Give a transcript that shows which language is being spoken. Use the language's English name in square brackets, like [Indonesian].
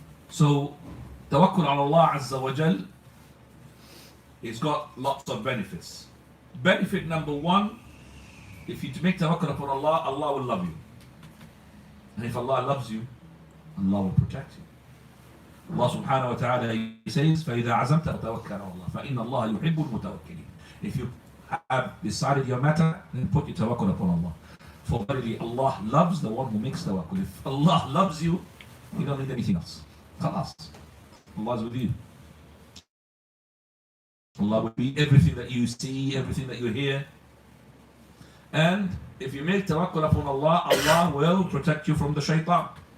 [English] So, tawakkul ala Allah Azza wa Jal, it's got lots of benefits. Benefit number one, if you make tawakkul upon Allah, Allah will love you. And if Allah loves you, Allah will protect you. [Arabic] Allah subhanahu wa ta'ala, [English] He says, [Arabic] فَإِذَا عَزَمْتَ فَتَوَكَّلْ عَلَى اللَّهِ فَإِنَّ اللَّهَ يُحِبُّ الْمُتَوَكِّلِينَ. [English] If you have decided your matter, then put your tawakkul upon Allah. For verily Allah loves the one who makes tawakkul. If Allah loves you, you don't need anything else. Khalas. Allah is with you. Allah will be everything that you see, everything that you hear. And if you make tawakkul upon Allah, Allah will protect you from the shaitan.